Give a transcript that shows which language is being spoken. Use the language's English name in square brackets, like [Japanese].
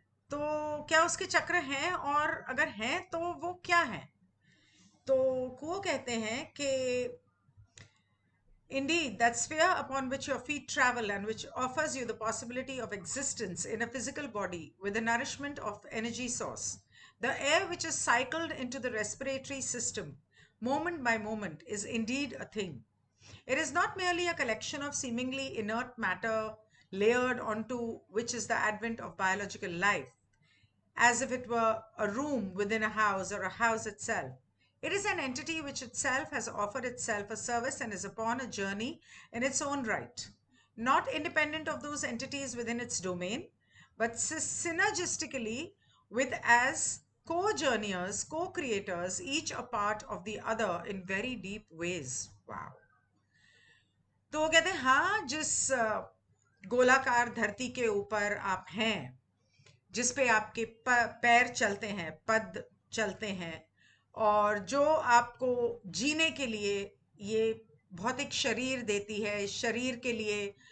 [Hindi] तो क्या उसके चक्र हैं, और अगर हैं तो वो क्या हैं? तो वो कहते हैं कि [English] indeed, that sphere upon which your feet travel and which offers you the possibility of existence in a physical body with the nourishment of energy source, the air which is cycled into the respiratory system moment by moment, is indeed a thing. It is not merely a collection of seemingly inert matter layered onto which is the advent of biological life, as if it were a room within a house or a house itself. It is an entity which itself has offered itself a service and is upon a journey in its own right, not independent of those entities within its domain, but synergistically with as co-journeyers, co-creators, each a part of the other in very deep ways. Wow. [Hindi] तो वो कहते हैं हाँ, जिस गोलाकार धरती के ऊपर आप हैं, जिस पे आपके पैर चलते हैं, पद चलते हैं, और जो आपको जीने के लिए ये भौतिक शरीर देती है, शरीर के लिए